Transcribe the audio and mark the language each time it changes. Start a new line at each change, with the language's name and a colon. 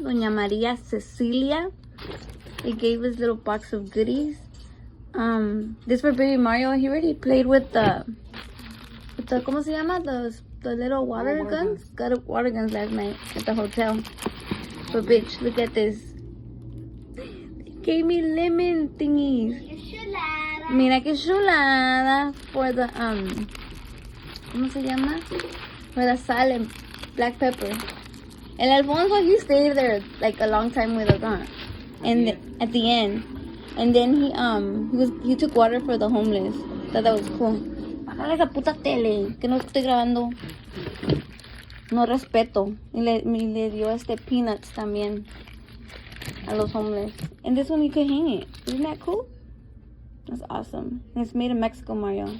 English: Doña Maria Cecilia. They gave us little box of goodies. This for baby Mario. He already played with the
Spanish: ¿cómo se llama?
English: The little water guns. Got water guns last night at the hotel. But bitch, look at this. They gave me lemon thingies.
Spanish: Chulada. Mira que chulada
English: for the
Spanish: ¿cómo se llama?
English: For the sal and black pepper. And Alfonso, he stayed there like a long time with us, huh? And at the end, and then he took water for the homeless. Thought that was cool.
Spanish: Bájale esa puta tele, que no estoy grabando. No respeto. Y le dio peanuts también a los homeless.
English: And this one you can hang it. Isn't that cool? That's awesome. And it's made in Mexico, Mario.